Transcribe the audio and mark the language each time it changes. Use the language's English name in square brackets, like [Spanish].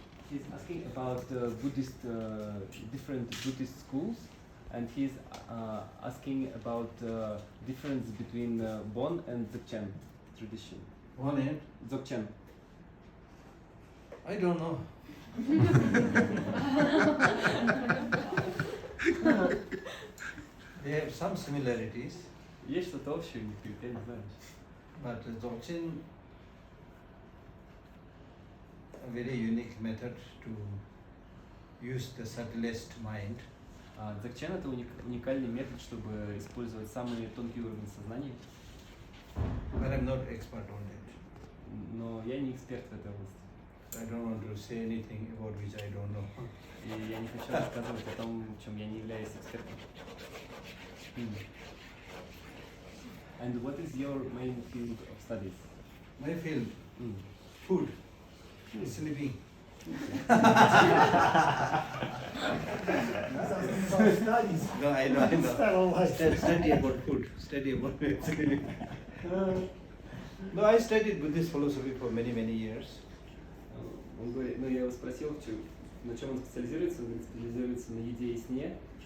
[English] He's asking about Buddhist, different Buddhist schools, and he's asking about difference between Bon and Dzogchen tradition. One hand. Dzogchen. I don't know. They have some similarities, [Russian] Есть что-то общее, я не знаю. [English] but Dzogchen, a very unique method to use the subtlest mind. [Russian] Dzogchen это уникальный метод, чтобы использовать самые тонкие уровни сознания, [English] But I'm not expert on it. [Russian] но я не эксперт в этой области. [English] I don't want to say anything about which I don't know. [Russian] И я не хочу рассказывать о том, в чем я не являюсь экспертом. [English] And what is your main field of studies? My field, food, sleeping. Studies. No, I know. Style life. Study about food, study about sleeping. No, I studied Buddhist philosophy for many, many years. [Russian] Он говорит, ну я его спросил, на чем он специализируется, он говорит, специализируется на еде и сне.